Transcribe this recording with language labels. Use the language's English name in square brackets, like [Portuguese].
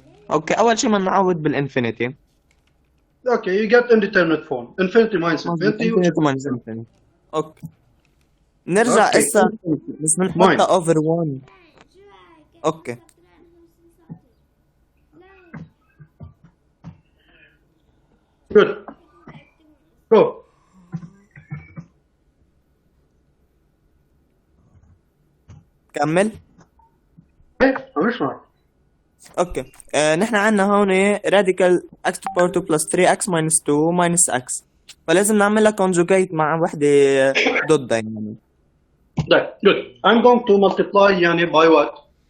[Arabic] اوكي اول شيء بنعوض بالانفينيتي. [English] Okay, you get indeterminate form. Infinity minus infinity. [Arabic] اوكي. نرجع [English] Okay. [Arabic] هسه بس بنحطها اوفر 1. اوكي. [English] Good. Go. [Arabic] كمل. ايه مش معك. اوكي نحن عندنا هون راديكال [English] x to power 2 plus 3x minus 2 minus x، [Arabic] فلازم نعمل لها conjugate مع وحدة ضدها يعني. طيب good. [English] I'm going to multiply يعني by what?